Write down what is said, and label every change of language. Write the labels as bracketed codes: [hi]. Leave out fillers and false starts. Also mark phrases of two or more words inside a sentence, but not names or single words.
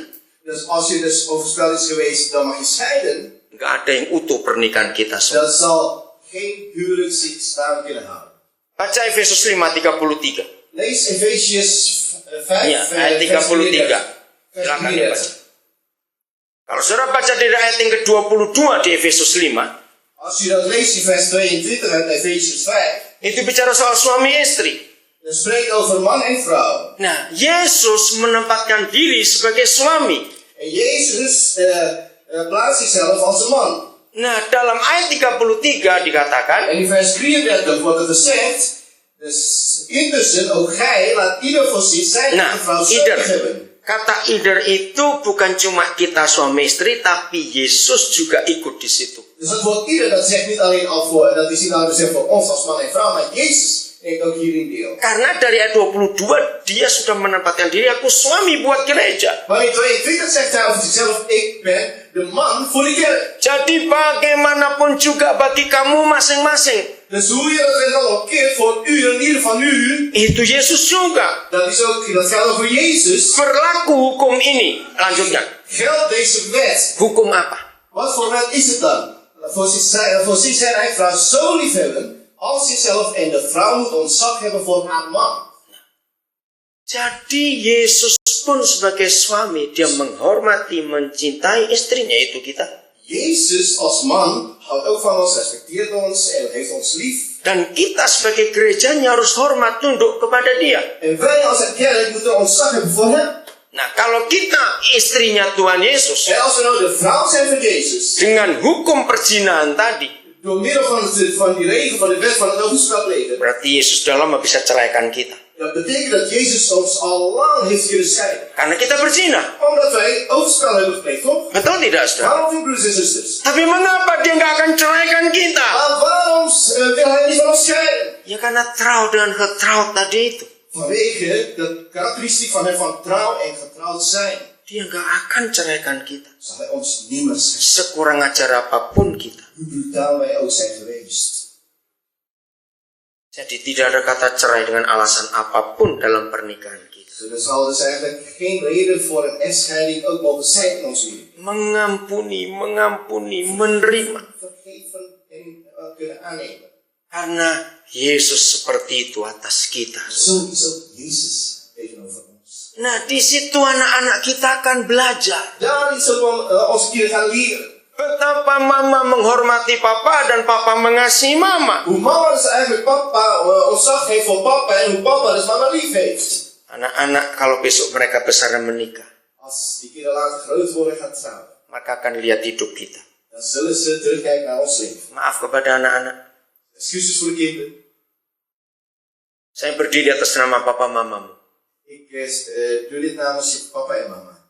[nl] Dus als je dus overspel is geweest, dan mag je scheiden. [id] nggak ada yang utuh pernikahan kita semua. [nl] Dan zal geen huwelijk zich staan kunnen houden. [id] Baca Efesus 5:33. [nl] Lees Efesius 5, [id] Ya, ayat 33. Silakan dibaca. Kalau saudara baca dari ayat yang ke-22 di Efesus 5, [nl] Als je dat leest in vers 22 uit Efesius 5, [id] itu bicara soal suami istri. [nl] dan spreekt over man en vrouw. [id] Nah, Yesus menempatkan diri sebagai suami. [nl] En Jezus plaatst zichzelf als een man. [id] Nah, dalam ayat 33 dikatakan, [nl] En in vers 33 wordt er gezegd, dus intussen ook gij, laat ieder voor zich zijn nah, vrouw ieder. zorg hebben. [id] Kata ieder itu bukan cuma kita suami istri, tapi Yesus juga ikut di situ. [nl] Dus dat woord ieder, dat zegt niet alleen al voor, dat is niet alleen gezegd voor ons als man en vrouw, maar Jezus neemt ook hierin deel. [id] Karena dari ayat 22 dia sudah menempatkan diri, aku suami buat gereja. [nl] Maar in 22 zegt hij over zichzelf, ik ben de man voor de kerk. [id] Jadi bagaimanapun juga bagi kamu masing-masing, [nl] Dus hoe je dat dan ook keert voor u en ieder van u, [id] itu Yesus juga. [nl] dat gaat over Jezus. [id] Berlaku hukum ini. Lanjutkan. [nl] Geldt deze wet. [id] Hukum apa? [nl] Wat voor wet is het dan? Voor zich zijn eigen vrouw zo lief hebben als zichzelf en de vrouw moet ontzag hebben voor haar man. [id] Jadi Yesus pun sebagai suami, dia menghormati, mencintai istrinya, itu kita. [nl] Jezus als man houdt ook van ons, respecteert ons en heeft ons lief. [id] Dan kita sebagai gerejanya harus hormat, tunduk kepada dia. [nl] En wij als een kerk moeten ontzag hebben voor hem. [id] Nah, kalau kita istrinya Tuhan Yesus, [nl] En als we nou de vrouw zijn van Jezus, [id] dengan hukum perzinahan tadi, [nl] door middel van die regel van de wet van het overspel plegen, [id] berarti Yesus sudah lama bisa ceraikan kita. [nl] dat betekent dat Jezus ons al lang heeft kunnen scheiden. [id] Karena kita berzina. [nl] Omdat wij overspel hebben gepleegd, toch? [id] Betul tidak, saudara? [nl] Waarom, broeders en zusters? [id] Tapi mengapa dia nggak akan ceraikan kita? [nl] Maar waarom wil hij niet van ons scheiden? [id] Ya karena trouw dengan getrouwd tadi itu. [nl] Vanwege de karakteristiek van hem van trouw en getrouwd zijn. [id] Dia nggak akan ceraikan kita. [nl] Zal hij ons nimmer scheiden. [id] Sekurang ajar apapun kita. [nl] Hoe brutaal wij ook zijn geweest. [id] Jadi tidak ada kata cerai dengan alasan apapun dalam pernikahan kita. [nl] Er zal dus eigenlijk geen reden voor een echtscheiding ook mogen zijn in ons leven. [id] Mengampuni, menerima. [nl] Vergeven en kunnen aannemen. [id] Karena Yesus seperti itu atas kita. [nl] Zo is ook Jezus tegenover ons. [id] Nah, di situ anak-anak kita akan belajar. [nl] Daarin zullen we onze kinderen gaan leren. [id] Betapa mama menghormati papa dan papa mengasihi mama. [nl] Hoe mama dus eigenlijk papa ontzag heeft voor papa en hoe papa dus mama lief heeft. [id] Anak-anak kalau besok mereka besar dan menikah, [nl] Als die kinderen later groot worden en gaan trouwen, [id] maka akan lihat hidup kita. [nl] dan zullen ze terugkijken naar ons leven. [id] Maaf kepada anak-anak. [nl] Excuses voor de kinderen. [id] Saya berdiri atas nama papa mamamu. [nl] Ik doe dit namens je papa en mama.